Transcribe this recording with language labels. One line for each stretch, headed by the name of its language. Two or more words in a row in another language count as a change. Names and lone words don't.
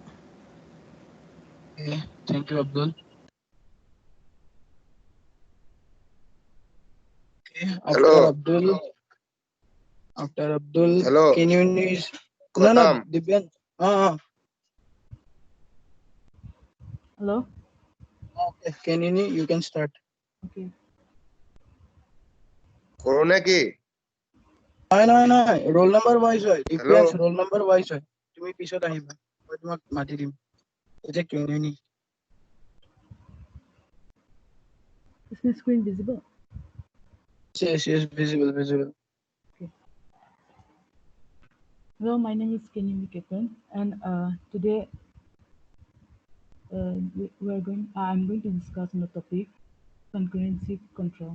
English: Okay, thank you, Abdul. Okay, Hello. After Abdul, Hello. can you use? No, Gautam. Divyan. Hello. Okay, can you can start. Okay.
Assamese: করোনা কি? নাই
English: roll number wise
Assamese: হয় Hello.
English: Divyan's roll number wise
Assamese: হয় তুমি পিছত আহিবা মই তোমাক মাতি দিম এতিয়া কিনি
English: Is my screen visible? yes visible Okay. Hello, my name is Kenny Kepen, and today I'm going to discuss on the topic concurrency control.